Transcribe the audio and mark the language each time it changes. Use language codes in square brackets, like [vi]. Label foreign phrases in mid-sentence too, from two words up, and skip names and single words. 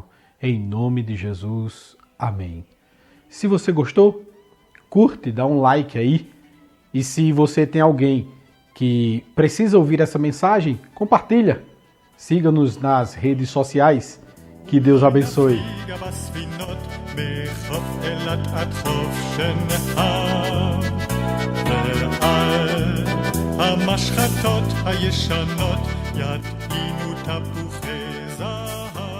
[pt] Em nome de Jesus. Amém. Se você gostou, curte, dá um like aí. E se você tem alguém que precisa ouvir essa mensagem, compartilha. Siga-nos nas redes sociais. Que Deus abençoe. [he] מחוף אילת עד חוף שנהר על המשחטות הישנות יטעינו תפוחי זהב.